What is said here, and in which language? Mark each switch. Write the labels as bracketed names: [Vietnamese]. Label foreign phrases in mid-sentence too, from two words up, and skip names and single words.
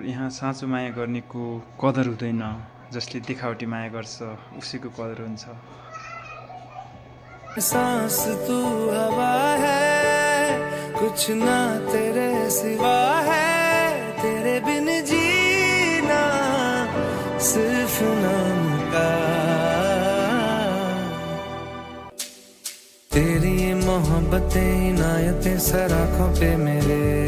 [Nepali] यहाँ साँचो माया गर्नेको कदर हुँदैन, जसले देखावटी माया गर्छ उसैको कदर हुन्छ। [Hindi] सांस तू हवा है, कुछ ना तेरे सिवा है, तेरे बिन जीना सिर्फ नाम का। तेरी ये मोहब्बतें इनायतें सर आँखों पे मेरे